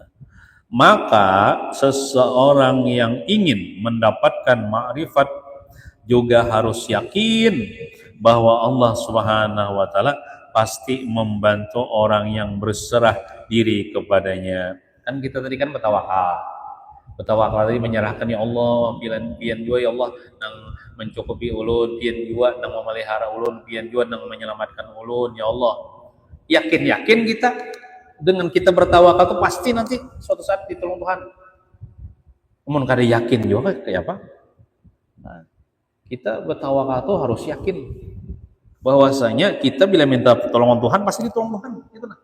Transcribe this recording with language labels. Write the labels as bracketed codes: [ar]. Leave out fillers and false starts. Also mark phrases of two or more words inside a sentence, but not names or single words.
[id] Nah, Maka seseorang yang ingin mendapatkan ma'rifat juga harus yakin bahwa Allah [ar] سبحانه وتعالى [id] pasti membantu orang yang berserah diri kepadanya. Kan kita tadi kan bertawakal. Bertawakal tadi menyerahkan, ya Allah, [bjn] pian jua ya Allah nang mencukupi ulun, pian jua nang memelihara ulun, pian jua nang menyelamatkan ulun, ya Allah. [id] Yakin-yakin kita dengan kita bertawakal itu pasti nanti suatu saat ditolong Tuhan. Namun kada yakin juga kayak apa? Nah, kita bertawakal itu harus yakin bahwasanya kita bila minta pertolongan Tuhan pasti ditolong Tuhan, gitu nah.